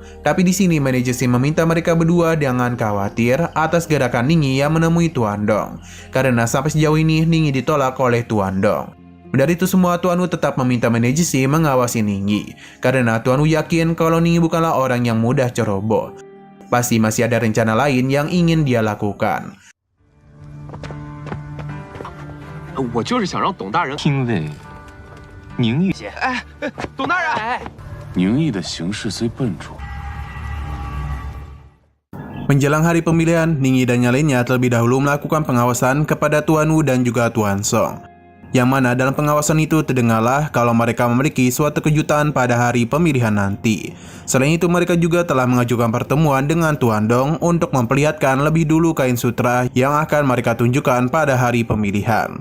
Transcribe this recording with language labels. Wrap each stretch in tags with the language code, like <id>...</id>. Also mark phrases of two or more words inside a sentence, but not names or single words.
<id>Tapi di sini manajer Si meminta mereka berdua jangan khawatir atas gerakan Ningyi yang menemui Tuan Dong, karena sampai sejauh ini Ningyi ditolak oleh Tuan Dong. Dari itu semua, Tuan Wu tetap meminta manajer Si mengawasi Ningyi, karena Tuan Wu yakin kalau Ningyi bukanlah orang yang mudah ceroboh. Pasti masih ada rencana lain yang ingin dia lakukan.</id> <zh>我就是想让董大人，因为宁毅，董大人，宁毅的行事虽笨拙，</zh> <id>Menjelang hari pemilihan, Ningyi dan yang lainnya terlebih dahulu melakukan pengawasan kepada Tuan Wu dan juga Tuan Song. Yang mana dalam pengawasan itu terdengarlah kalau mereka memiliki suatu kejutan pada hari pemilihan nanti. Selain itu mereka juga telah mengajukan pertemuan dengan Tuan Dong untuk memperlihatkan lebih dulu kain sutra yang akan mereka tunjukkan pada hari pemilihan.</id>